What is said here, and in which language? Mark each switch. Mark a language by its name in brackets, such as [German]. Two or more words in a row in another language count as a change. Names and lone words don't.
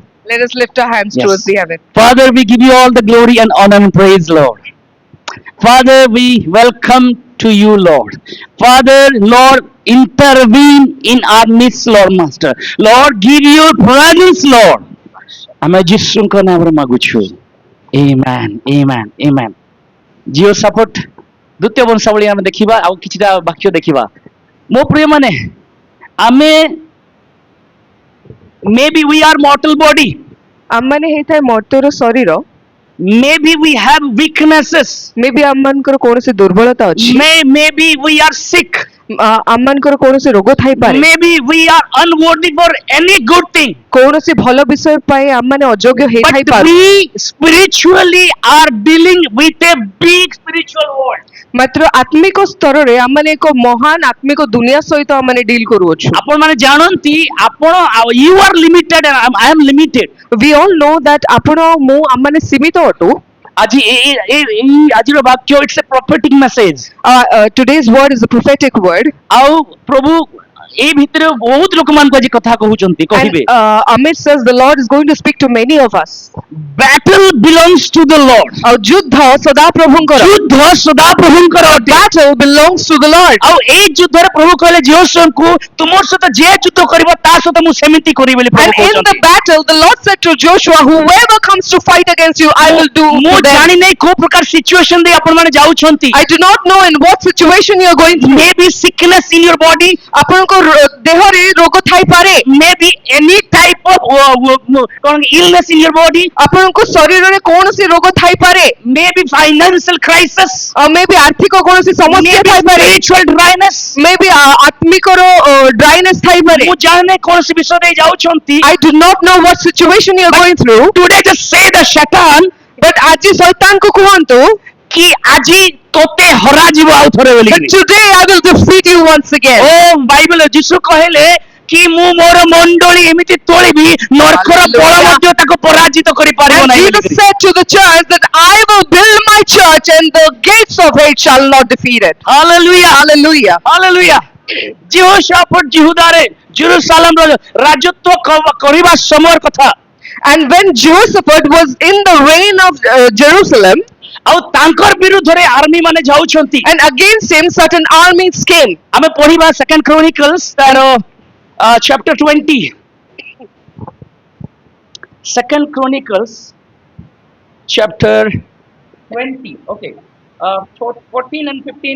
[English] Let us lift our hands Yes. towards the heaven. Father, we give you all the glory and honor and praise, Lord. Father, we welcome to you, Lord. Father, Lord, intervene in our midst, Lord Master. Lord, give your presence, Lord. [Odia] ଆମେ ଯୀଶୁଙ୍କ ନାମରେ ମାଗୁଛୁ Amen, Amen, Amen. ଜିଓ ସପୋର୍ଟ ଦ୍ୱିତୀୟ ବଂଶାବଳୀ ଆମେ ଦେଖିବା ଆଉ କିଛିଟା ବାକ୍ୟ ଦେଖିବା ମୋ ପ୍ରିୟମାନେ ଆମେ [English] maybe we are mortal body [Odia] ଆମମାନେ ହେଇଥାଏ ମର୍ତ୍ତ୍ୟର ଶରୀର [English] maybe we have weaknesses [Odia] ମେ ବି ଆମମାନଙ୍କର କୌଣସି ଦୁର୍ବଳତା ଅଛି [English] maybe we are sick [Odia] ଆମମାନଙ୍କର କୌଣସି ରୋଗ ଥାଇପାରେ [English] maybe we are unworthy for any good thing [Odia] କୌଣସି ଭଲ ବିଷୟ ପାଇଁ ଆମମାନେ ଅଯୋଗ୍ୟ but ହେଇଥାଇପାରୁ [English] we spiritually are dealing with a big spiritual world [Odia] ମାତ୍ର ଆତ୍ମିକ ସ୍ତରରେ ଆମମାନେ ଏକ ମହାନ ଆତ୍ମିକ ଦୁନିଆ ସହିତ ଆମମାନେ ଡିଲ୍ କରୁଅଛୁ ଆପଣ ମାନେ ଜାଣନ୍ତି ଆପଣ [English] you are limited and I am limited we all know that [Odia] ଆପଣ ଆଉ ମୁଁ ଆମମାନେ ସୀମିତ ଅଟୁ ଆଜି ଆଜିର ବାକ୍ୟ [English] it's a prophetic message today's word is a prophetic word [Odia] ଆଉ ପ୍ରଭୁ এই ଭିତରେ ବହୁତ ଲୋକମାନଙ୍କୁ ଆଜି କଥା କହୁଛନ୍ତି and କହିବେ [English] Amit says the Lord is going to speak to many of us battle belongs to the Lord [Odia] ଆଉ ଯୁଦ୍ଧ ସଦାପ୍ରଭୁଙ୍କର ଯୁଦ୍ଧ ସଦାପ୍ରଭୁଙ୍କର ଅଟେ [English] battle belongs to the Lord [Odia] ଆଉ ଏଇ ଯୁଦ୍ଧରେ ପ୍ରଭୁ କହିଲେ ଜିହୋଶୁଆଙ୍କୁ ତୁମର ସହିତ ଯିଏ ଯୁଦ୍ଧ କରିବ ତା ସହିତ ମୁଁ ସେମିତି କରିବି ବୋଲି ପ୍ରଭୁ [English] and in the [Odia] କହୁଛନ୍ତି [English] battle the Lord said to Joshua whoever comes to fight against you I will do ମୁଁ to them. [Odia] ଜାଣି ନାହିଁ କୋଉ ପ୍ରକାର ସିଚୁଏସନ ଦେଇ ଆପଣ ମାନେ ଯାଉଛନ୍ତି [English] I do not know in what situation you are going through maybe sickness in your body [Odia] ଆପଣଙ୍କ ଦେହରେ ରୋଗ ଥାଇପାରେ [English] maybe any type of illness in your body [Odia] ଆପଣଙ୍କ ଶରୀରରେ କୌଣସି ରୋଗ ଥାଇପାରେ [English] maybe financial crisis [Odia] ମେ ବି ଆର୍ଥିକ କୌଣସି ସମସ୍ୟା maybe ଥାଇପାରେ [English] spiritual dryness [Odia] ମେ ବି ଆତ୍ମିକର ଡ୍ରାଇନେସ୍ ଥାଇପାରେ ମୁଁ ଜାଣେ କୌଣସି ବିଷୟ ଦେଇ ଯାଉଛନ୍ତି [English] I do not know what situation you are going through today just say the Satan [Odia] but ଆଜି ଶୈତାନକୁ କୁହନ୍ତୁ କି ଆଜି ତୋତେ ହରାଯିବ ଆଉ ଥରେ ବୋଲି [English] that today I will defeat you once again [Odia] ଓ ବାଇବଲ ଯୀଶୁ କହିଲେ କି ମୁଁ ମୋର ମଣ୍ଡଳୀ ଏମିତି ତୋଳିବି ନରକର ବଳ ମଧ୍ୟ ତାକୁ ପରାଜିତ କରିପାରିବ and ନାହିଁ [English] Jesus said to the church that I will build my church and the gates of hate shall not defeat it [Odia] ହାଲେଲୁୟା [English] hallelujah [Odia] ହାଲେଲୁୟା ଜିହୋଶାଫାଟ ଜିହୁଦାରେ ଜେରୁସାଲେମର ରାଜତ୍ୱ କରିବା ସମୟର କଥା [English] and when Jehoshaphat was in the reign of Jerusalem [Odia] ଆଉ ତାଙ୍କର ବିରୁଦ୍ଧରେ ଆର୍ମି ମାନେ ଯାଉଛନ୍ତି [English] and against him certain armies came [Odia] ଆମେ ପଢିବା ସେକେଣ୍ଡ କ୍ରୋନିକଲ୍ସ ତାର chapter 20 [English] second chronicles chapter 20 okay 14 and 15